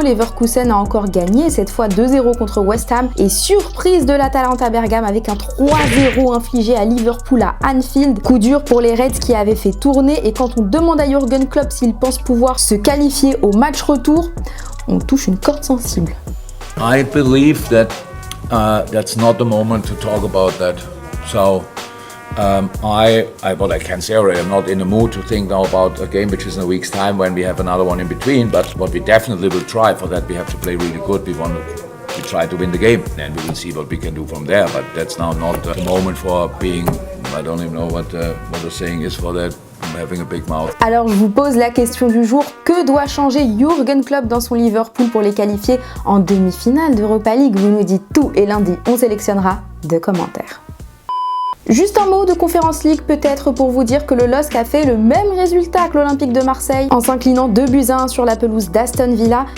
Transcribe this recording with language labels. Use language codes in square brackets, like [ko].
[fr] Leverkusen a encore gagné, cette fois 2-0 contre West Ham. Et surprise de l'Atalanta Bergame avec un 3-0 infligé à Liverpool à Anfield. Coup dur pour les Reds qui avaient fait tourner. Et quand on demande à Jürgen Klopp s'il pense pouvoir se qualifier au match retour, on touche une corde sensible. [en] I believe that that's not the moment to talk about that. So what I can say already, I'm not in the mood to think now about a game which is in a week's time when we have another one in between. But what we definitely will try for that, we have to play really good. We try to win the game, and we will see what we can do from there. But that's now not the moment for being. I don't even know what the saying is for that. Having a big mouth. [fr] Alors je vous pose la question du jour, que doit changer Jürgen Klopp dans son Liverpool pour les qualifier en demi-finale d'Europa League? Vous nous dites tout et lundi on sélectionnera 2 commentaires. Juste un mot de Conference League peut-être pour vous dire que le LOSC a fait le même résultat que l'Olympique de Marseille en s'inclinant 2-1 sur la pelouse d'Aston Villa.